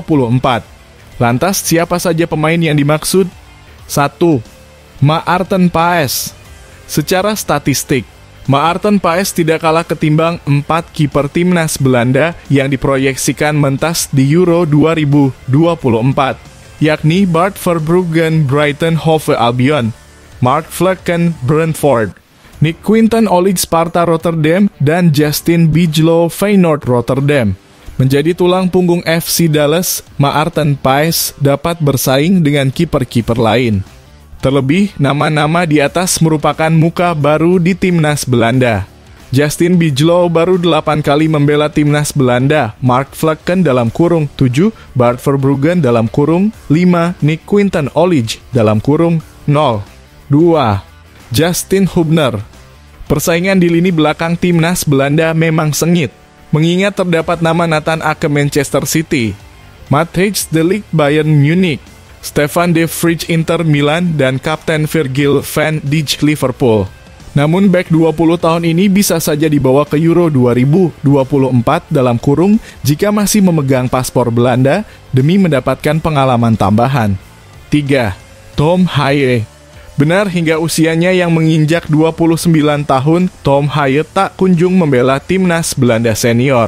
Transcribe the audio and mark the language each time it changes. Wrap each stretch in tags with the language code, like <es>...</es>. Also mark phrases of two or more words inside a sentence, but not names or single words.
<id>Lantas siapa saja pemain yang dimaksud? 1. Maarten Paes. Secara statistik, Maarten Paes tidak kalah ketimbang 4 kiper timnas Belanda yang diproyeksikan mentas di Euro 2024, yakni Bart Verbruggen Brighton Hove Albion, Mark Flekken Brentford, Nick Quinten Olig Sparta Rotterdam, dan Justin Bijlow Feyenoord Rotterdam. Menjadi tulang punggung FC Dallas, Maarten Paes dapat bersaing dengan kiper-kiper lain. Terlebih, nama-nama di atas merupakan muka baru di timnas Belanda. Justin Bijlow baru 8 kali membela timnas Belanda, Mark Flekken dalam kurung 7, Bart Verbruggen dalam kurung 5, Nick Quinten Olig dalam kurung 0. 2. Justin Hubner. Persaingan di lini belakang timnas Belanda memang sengit, mengingat terdapat nama Nathan Ake Manchester City, Matthijs de Ligt Bayern Munich, Stefan de Vrij Inter Milan, dan Kapten Virgil van Dijk Liverpool. Namun bek 20 tahun ini bisa saja dibawa ke Euro 2024 dalam kurung jika masih memegang paspor Belanda demi mendapatkan pengalaman tambahan. 3. Tom Haye. Benar, hingga usianya yang menginjak 29 tahun, Tom Haye tak kunjung membela timnas Belanda senior.</id>